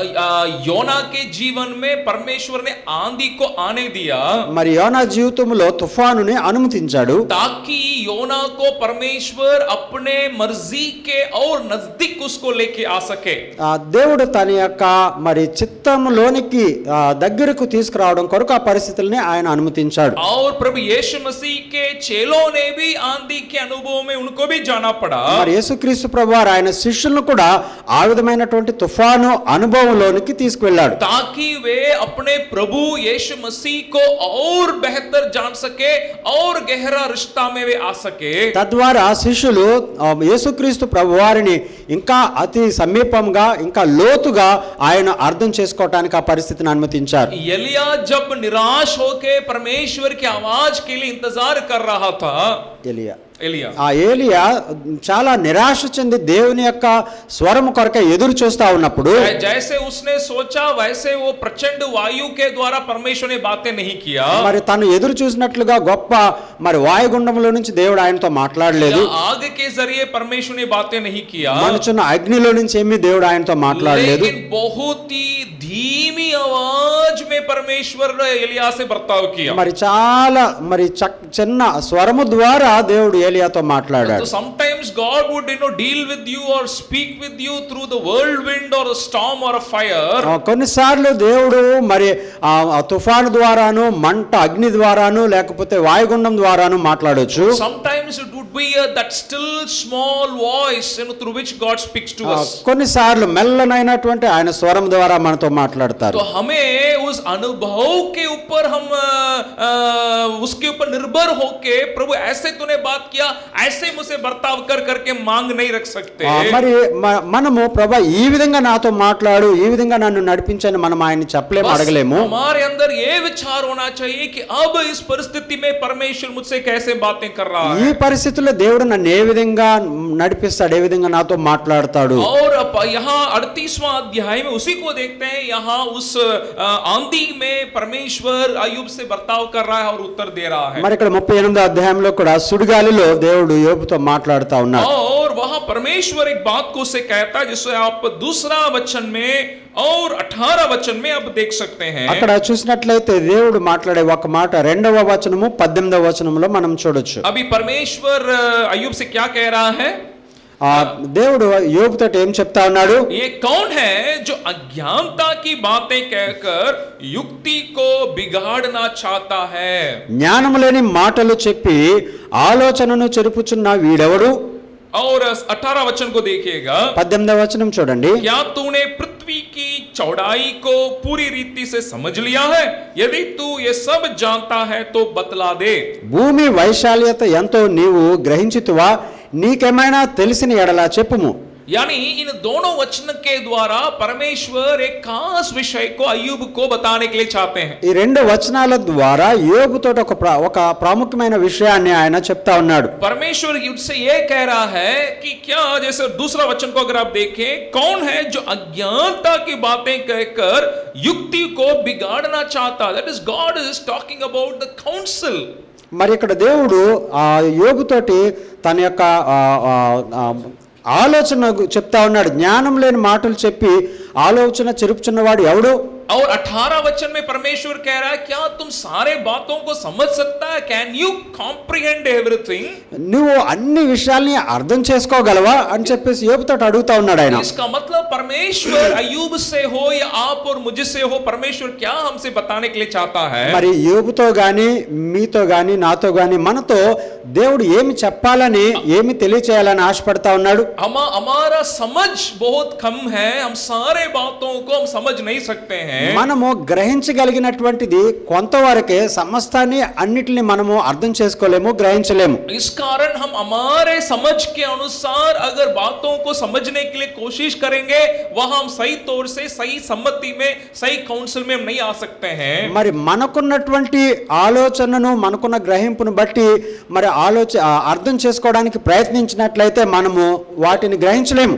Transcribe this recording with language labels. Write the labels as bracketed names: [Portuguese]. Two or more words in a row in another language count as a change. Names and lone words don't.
[Hindi] योना के जीवन में परमेश्वर ने आंधी को आने दिया, [Telugu] మరి యోనా జీవితంలో తుఫానుని అనుమతించాడు, [Hindi] ताकि योना को परमेश्वर अपने मर्जी के और नजदीक उसको लेके आ सके। [Telugu] దేవుడు తన యొక్క మరి చిత్తంలోనికి దగ్గరకు తీసుకురావడం కొరకు ఆ పరిస్థితుల్ని ఆయన అనుమతించాడు. [Hindi] और प्रभु यीशु मसीह के चेलों ने भी आंधी के अनुभव में उनको भी जाना पड़ा। [Telugu] మరి యేసుక్రీస్తు ప్రభువారు ఆయన శిష్యులను కూడా ఆ విధమైనటువంటి తుఫాను అనుభవంలోనికి తీసుకువెళ్ళాడు, [Hindi] ताकि वे अपने प्रभु यीशु मसीह को और बेहतर जान सके और गहरा रिश्ता में वे आ सके। [Telugu] తద్వారా శిష్యులు యేసుక్రీస్తు ప్రభువారిని ఇంకా అతి సమీపంగా ఇంకా లోతుగా ఆయన అర్థం చేసుకోవటానికి ఆ పరిస్థితిని అనుమతించారు. [Hindi] एलिया जब निराश होके परमेश्वर की आवाज के लिए इंतजार कर रहा था, [Telugu] ఏలియా చాలా నిరాశ చెంది దేవుని యొక్క స్వరం కొరకే ఎదురు చూస్తా ఉన్నప్పుడు, [Hindi] जैसे उसने सोचा वैसे वो प्रचंड वायु के द्वारा परमेश्वर ने बातें नहीं किया। [Telugu] మరి తను ఎదురు చూసినట్లుగా గొప్ప మరి వాయుగుండంలో నుంచి దేవుడు ఆయనతో మాట్లాడలేదు, [Hindi] आग के जरिए परमेश्वर ने बातें नहीं किया, [Telugu] మండుచున్న అగ్నిలో నుంచి ఏమీ దేవుడు ఆయనతో మాట్లాడలేదు. [Hindi] लेकिन बहुत ही धीमी आवाज में परमेश्वर ने एलिया से बर्ताव किया। [Telugu] మరి చాలా మరి చిన్న స్వరము ద్వారా దేవుడు ఏలియాతో మాట్లాడాడు. [English] So sometimes God would deal with you or speak with you through the whirlwind or a storm or a fire. [Telugu] కొన్నిసార్లు దేవుడు మరి ఆ తుఫాను ద్వారాను మంట అగ్ని ద్వారాను లేకపోతే వాయుగుండం ద్వారాను మాట్లాడొచ్చు. [English] Sometimes it would be that still small voice through which God speaks to us. [Telugu] కొన్నిసార్లు మెల్లనైనటువంటి ఆయన స్వరం ద్వారా మనతో మాట్లాడతారు. [Hindi] तो हमें उस अनुभव के ऊपर हम उसके ऊपर निर्भर होके प्रभु ऐसे तूने बात किया, ऐसे मुझसे बर्ताव कर करके मांग नहीं रख सकते. [Telugu] మరి మనము ప్రభా ఈ విధంగా నాతో మాట్లాడు, ఈ విధంగా నన్ను నడిపించని మనం ఆయన్ని చెప్పలేము, అడగలేము. [Hindi] हमारे अंदर ये विचार होना चाहिए कि अब इस परिस्थिति में परमेश्वर मुझसे कैसे बातें कर रहा है. [Telugu] ఈ పరిస్థితుల్లో దేవుడు నన్ను ఏ విధంగా నడిపిస్తాడు, ఏ విధంగా నాతో మాట్లాడతాడు. [Hindi] और यहाँ 38वां अध्याय में उसी को देखते हैं, यहाँ उस आंधी में परमेश्वर अय्यूब से बर्ताव कर रहा है और उत्तर दे रहा है. [Telugu] మరి ఇక్కడ 38వ అధ్యాయంలో కూడా సుడిగాలిలో దేవుడు యోబుతో మాట్లాడుతా ఉన్నాడు. [Hindi] और वहां परमेश्वर एक बात को उसे कहता है जिसे आप दूसरा वचन में और 18 वचन में आप देख सकते हैं. [Telugu] అక్కడ చూసినట్లయితే దేవుడు మాట్లాడే ఒక మాట 2వ వచనము 18వ వచనంలో మనం చూడొచ్చు. [Hindi] अभी परमेश्वर अय्यूब से क्या कह रहा है? [Telugu] దేవుడు యోబుతో ఏం చెప్తా ఉన్నాడు? [Hindi] ये कौन है जो अज्ञानता की बातें कहकर युक्ति को बिगाड़ना चाहता है? [Telugu] జ్ఞానము లేని మాటలు చెప్పి ఆలోచనను చెరుపుచున్న వీడెవడు? [Hindi] और 18 वचन को देखिएगा. [Telugu] 18వ వచనం చూడండి. [Hindi] क्या तूने पृथ्वी की चौड़ाई को पूरी रीति से समझ लिया है? यदि तू ये सब जानता है तो बतला दे. [Telugu] భూమి వైశాల్యత ఎంతో నీవు గ్రహించితువా? నీకేమైనా తెలిసిన ఎడలా చెప్పుము. [Hindi] यानी इन दोनों वचन के द्वारा परमेश्वर एक खास विषय को अय्यूब को बताने के लिए चाहते हैं. [Telugu] ఈ రెండు వచనాల ద్వారా యోబుతో ఒక ప్రాముఖ్యమైన విషయాన్ని ఆయన చెప్తా ఉన్నాడు. [Hindi] परमेश्वर उससे ये कह रहा है कि क्या, जैसे दूसरा वचन को अगर आप देखें, कौन है जो अज्ञानता की बातें कहकर युक्ति को बिगाड़ना चाहता? [English] that is God is talking about the council. [Telugu] మరి ఇక్కడ దేవుడు ఆ యోబుతోటి తన యొక్క ఆలోచన చెప్తా ఉన్నాడు. జ్ఞానం లేని మాటలు చెప్పి ఆలోచన చెరుపుచున్నవాడు ఎవడు? [Hindi] और 18 वचन में परमेश्वर कह रहा है, क्या तुम सारे बातों को समझ सकता है? [English] can you comprehend everything? [Telugu] నువ్వు అన్ని విషయాల్ని అర్థం చేసుకోగలవా అని చెప్పేసి యోబుతో అడుగుతా ఉన్నాడు ఆయన. [Hindi] इसका मतलब परमेश्वर अय्यूब से हो या आप और मुझसे हो, परमेश्वर क्या हमसे बताने के लिए चाहता है? [Telugu] మరి యోబుతో గాని మీతో గాని నాతో గాని మనతో దేవుడు ఏమి చెప్పాలని ఏమి తెలియచేయాలని ఆశపడతా ఉన్నాడు. [Hindi] हमारा समझ बहुत कम है, हम सारे बातों को हम समझ नहीं सकते हैं. [Telugu] మనము గ్రహించగలిగినటువంటిది కొంతవరకే, సమస్తాన్ని అన్నిటిని మనము అర్థం చేసుకోలేము, గ్రహించలేము. [Hindi] इस कारण हम हमारे समझ के अनुसार अगर बातों को समझने के लिए कोशिश करेंगे, वहां हम सही तौर से सही सम्मति में सही काउंसिल में हम नहीं आ सकते हैं. [Telugu] మరి మనకున్నటువంటి ఆలోచనను మనకున్న గ్రహింపును బట్టి మరి అర్థం చేసుకోవడానికి ప్రయత్నించినట్లయితే మనము వాటిని గ్రహించలేము.